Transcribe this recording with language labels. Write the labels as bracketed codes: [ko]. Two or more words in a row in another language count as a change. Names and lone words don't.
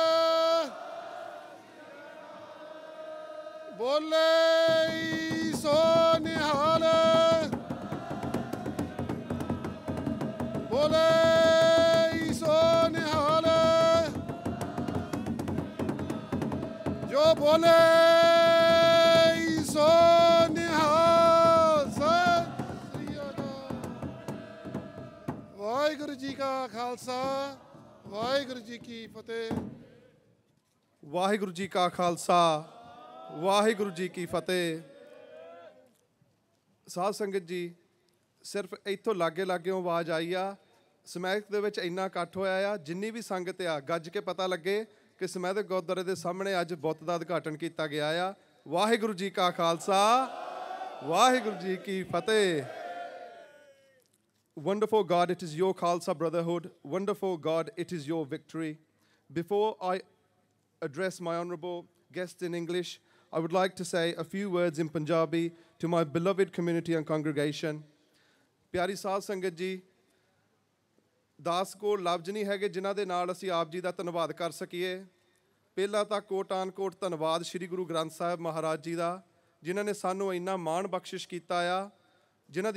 [pa] ਬੋਲੇ ਸੋ ਨਿਹਾਲ ਬੋਲੇ ਸੋ ਨਿਹਾਲ ਜੋ ਬੋਲੇ ਸੋ ਨਿਹਾਲ ਸਤਿ ਸ੍ਰੀ ਅਕਾਲ ਵਾਹਿਗੁਰੂ ਜੀ ਕਾ ਖਾਲਸਾ ਵਾਹਿਗੁਰੂ ਜੀ ਕੀ ਫਤਿਹ ਵਾਹਿਗੁਰੂ ਜੀ ਕਾ ਖਾਲਸਾ ਵਾਹਿਗੁਰੂ ਜੀ ਕੀ ਫਤਿਹ। ਸਾਧ ਸੰਗਤ ਜੀ, ਸਿਰਫ ਇੱਥੋਂ ਲਾਗੇ ਲਾਗਿਓਂ ਆਵਾਜ਼ ਆਈ ਆ। ਸਮੈਥ ਦੇ ਵਿੱਚ ਇੰਨਾ ਇਕੱਠ ਹੋਇਆ ਆ, ਜਿੰਨੀ ਵੀ ਸੰਗਤ ਆ ਗੱਜ ਕੇ ਪਤਾ ਲੱਗੇ ਕਿ ਸਮੈਥ ਗੁਰਦੁਆਰੇ ਦੇ ਸਾਹਮਣੇ ਅੱਜ ਬੁੱਤ ਦਾ ਉਦਘਾਟਨ ਕੀਤਾ ਗਿਆ ਆ। ਵਾਹਿਗੁਰੂ ਜੀ ਕਾ ਖਾਲਸਾ ਵਾਹਿਗੁਰੂ ਜੀ ਕੀ ਫਤਿਹ। [en] Wonderful God, it is your Khalsa brotherhood. Wonderful God, it is your victory. Before I address my honourable guests in English, I would like to say a few words in Punjabi to my beloved community and congregation. [pa] ਪਿਆਰੀ ਸਾਧ ਸੰਗਤ ਜੀ, 10 ਕੋਟ ਲਫ਼ਜ਼ ਨਹੀਂ ਹੈਗੇ ਜਿਨ੍ਹਾਂ ਦੇ ਨਾਲ ਅਸੀਂ ਆਪ ਜੀ ਦਾ ਧੰਨਵਾਦ ਕਰ ਸਕੀਏ। ਪਹਿਲਾਂ ਤਾਂ ਕੋਟਾਨ ਕੋਟ ਧੰਨਵਾਦ ਸ਼੍ਰੀ ਗੁਰੂ ਗ੍ਰੰਥ ਸਾਹਿਬ ਮਹਾਰਾਜ ਜੀ ਦਾ, ਜਿਨ੍ਹਾਂ ਨੇ ਸਾਨੂੰ ਇੰਨਾ ਮਾਣ ਬਖਸ਼ਿਸ਼ ਕੀਤਾ ਆ, ਜਿਨ੍ਹਾਂ